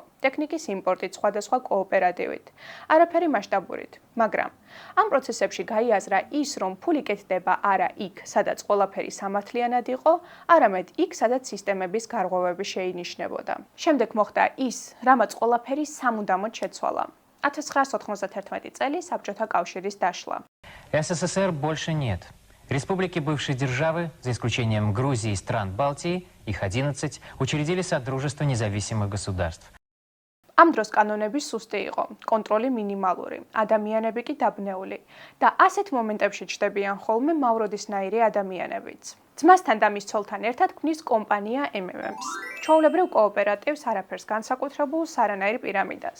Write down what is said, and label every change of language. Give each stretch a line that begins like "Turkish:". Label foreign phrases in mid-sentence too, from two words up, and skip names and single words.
Georgian: ტექნიკის იმპორტით, სხვადასხვა კოოპერატივით, არაფერი მასშტაბურით, მაგრამ ამ პროცესებში გაიაზრა ის, რომ ფული კეთდება არა იქ, სადაც ყველაფერი სამართლიანად იყო, არამედ იქ, სადაც სისტემების გარღვევები შეინიშნებოდა. შემდეგ მოხდა ის, რამაც ყველაფერი სამუდამოდ შეცვალა. 1991 წელი საბჭოთა კავშირის დაშლა.
Russian: СССР больше нет. Республики бывшей державы, за исключением Грузии и стран Балтии, их 11, учредили Содружество независимых государств.
Georgian: ამ დროს კანონები სუსტი იყო, კონტროლი მინიმალური, ადამიანები კი დაბნეული და ასეთ მომენტებში ჩნდებიან ხოლმე მავროდისნაირი ადამიანებიც. ძმასთან და მის ცოლთან ერთად ქმნის კომპანია MMM-ს. ჩვეულებრივ კოოპერატივს, არაფერს განსაკუთრებულს, არანაირ პირამიდას.